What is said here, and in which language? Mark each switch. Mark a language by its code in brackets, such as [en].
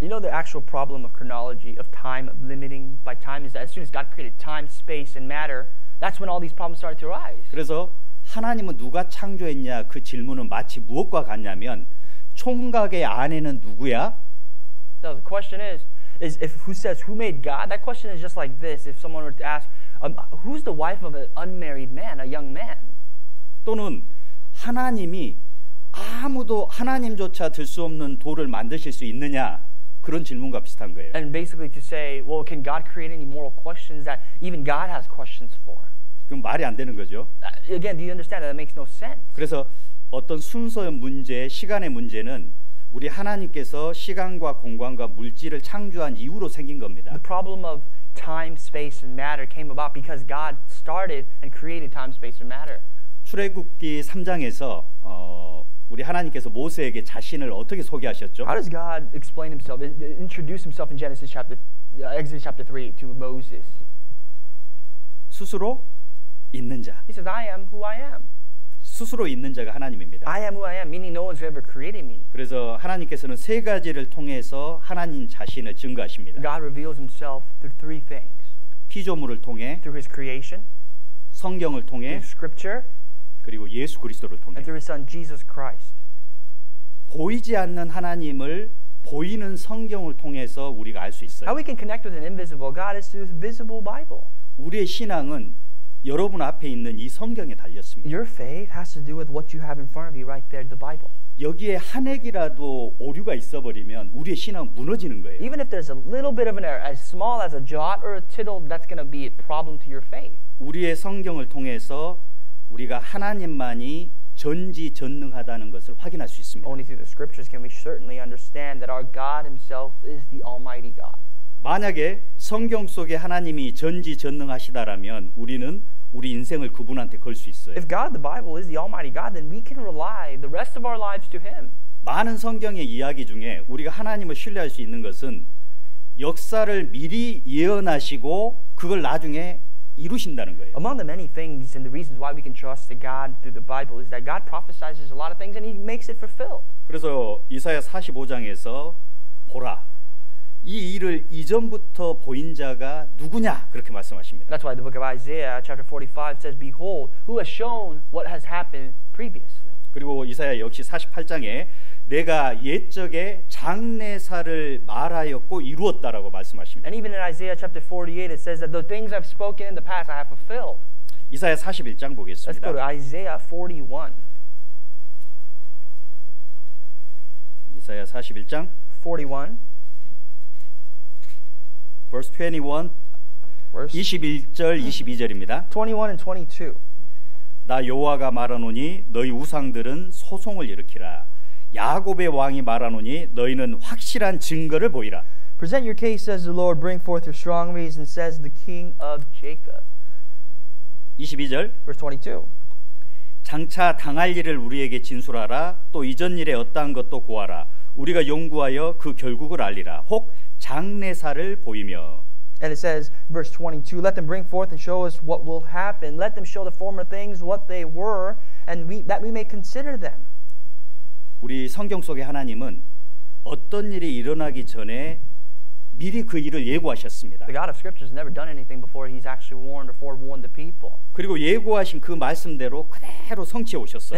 [en] You know the actual problem of chronology, of time, of limiting by time, is that as soon as God created time, space, and matter, that's when all these problems started to arise. [ko] 그래서 하나님은 누가 창조했냐 그 질문은 마치 무엇과 같냐면 총각의 아내는 누구야? [en] So the question is if who says who made God? That question is just like this. If someone were to ask, who's the wife of an unmarried man, a young man? [ko] 또는 하나님이 아무도 하나님조차 들 수 없는 돌을 만드실 수 있느냐? 그런 질문과 비슷한 거예요. [en] And basically to say, well, can God create any moral questions that even God has questions for? [ko] 그럼 말이 안 되는 거죠. [en] Again, do you understand that? That makes no sense. [ko] 그래서 어떤 순서의 문제, 시간의 문제는 우리 하나님께서 시간과 공간과 물질을 창조한 이후로 생긴 겁니다. [en] The problem of time, space, and matter came about because God started and created time, space, and matter. [ko] 출애굽기 3장에서 우리 하나님께서 모세에게 자신을 어떻게 소개하셨죠? [en] How does God explain himself, introduce himself in Exodus chapter 3 to Moses? [ko] 스스로 있는 자. [en] He says, I am who I am. [ko] 스스로 있는 자가 하나님입니다. [en] I am who I am, meaning no one's ever created me. [ko] 그래서 하나님께서는 세 가지를 통해서 하나님 자신을 증거하십니다. [en] God reveals himself through three things. [ko] 피조물을 통해, [en] Through his creation, [ko] 성경을 통해, [en] through scripture, [ko] 그리고 예수 그리스도를 통해. [en] and through his son Jesus Christ. [ko] 보이지 않는 하나님을 보이는 성경을 통해서 우리가 알 수 있어요. [en] How we can connect with an invisible God is through the visible Bible. [ko] 우리의 신앙은 여러분 앞에 있는 이 성경에 달렸습니다. [en] Your faith has to do with what you have in front of you right there, the Bible. [ko] 여기에 한 획이라도 오류가 있어버리면 우리의 신앙은 무너지는 거예요. [en] Even if there's a little bit of an error, as small as a jot or a tittle, that's going to be a problem to your faith. [ko] 우리의 성경을 통해서 우리가 하나님만이 전지전능하다는 것을 확인할 수 있습니다. [en] Only through the scriptures can we certainly understand that our God himself is the Almighty God. [ko] 만약에 성경 속에 하나님이 전지전능하시다라면 우리는 우리 인생을 그분한테 걸 수 있어요. [en] If God, the Bible, is the Almighty God, then we can rely the rest of our lives to Him. [ko] 많은 성경의 이야기 중에 우리가 하나님을 신뢰할 수 있는 것은 역사를 미리 예언하시고 그걸 나중에 이루신다는 거예요. [en] Among the many things and the reasons why we can trust God through the Bible is that God prophesies a lot of things and He makes it fulfilled. [ko] 그래서 이사야 45장에서 보라, 이 일을 이전부터 보인 자가 누구냐 그렇게 말씀하십니다. [en] That's why the book of Isaiah chapter 45 says, Behold, who has shown what has happened previously. [ko] 그리고 이사야 역시 48장에 내가 옛적에 장래사를 말하였고 이루었다라고 말씀하십니다. [en] And even in Isaiah chapter 48 it says that the things I've spoken in the past I have fulfilled. [ko] 이사야 41장 [en] Let's go to [ko] 보겠습니다. [en] Isaiah 41. [ko] 이사야 41장 41 [en] verse 21 verse [ko] 21절 22절입니다. [en] 21 and 22. [ko] 나 여호와가 말하노니 너희 우상들은 소송을 일으키라. 야곱의 왕이 말하노니 너희는 확실한 증거를 보이라. [en] Present your case, says the Lord, bring forth your strong reason, says the King of Jacob. [ko] 22절 [en] Verse 22. [ko] 장차 당할 일을 우리에게 진술하라. 또 이전 일에 어떠한 것도 고하라. 우리가 연구하여 그 결국을 알리라. 혹 장래사를 보이며. [en] And it says, verse 22, let them bring forth and show us what will happen. Let them show the former things what they were, and that we may consider them. [ko] 우리 성경 속의 하나님은 어떤 일이 일어나기 전에 미리 그 일을 예고하셨습니다. [en] The God of Scripture has never done anything before He's actually warned or forewarned the people. [ko] 그리고 예고하신 그 말씀대로 그대로 성취해 오셨어요.